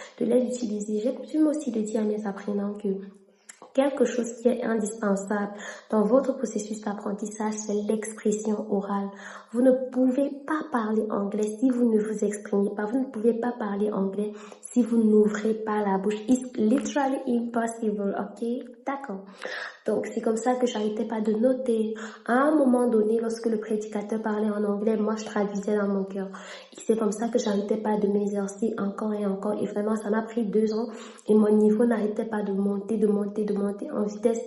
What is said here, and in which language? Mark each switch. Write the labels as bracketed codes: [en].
[fr] J'ai coutume aussi de dire à mes apprenants que quelque chose qui est indispensable dans votre processus d'apprentissage, c'est l'expression orale. Vous ne pouvez pas parler anglais si vous ne vous exprimez pas. Vous ne pouvez pas parler anglais si vous n'ouvrez pas la bouche. [en] It's literally impossible, ok? [fr] D'accord. Donc, c'est comme ça que j'arrêtais pas de noter. À un moment donné, lorsque le prédicateur parlait en anglais, moi, je traduisais dans mon cœur. Et c'est comme ça que j'arrêtais pas de m'exercer encore et encore. Et vraiment, ça m'a pris 2 ans. Et mon niveau n'arrêtait pas de monter en vitesse.